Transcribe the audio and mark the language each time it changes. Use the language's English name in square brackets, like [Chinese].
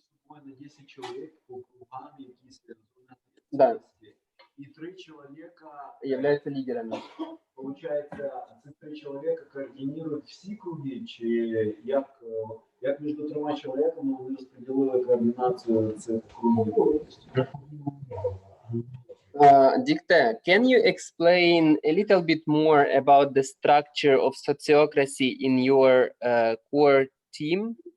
[Russian] на 10 человек по кругам, какие-то Да. ответственности. И 3 человека Являются лидерами. получается, [Ukrainian] ці 3 [Russian] человека координируют [Ukrainian] всі круги, чи як між 3 чоловіками вони розподілили координацію цих кругів? [English] Dicte, can you explain a little bit more about the structure of sociocracy in your core team?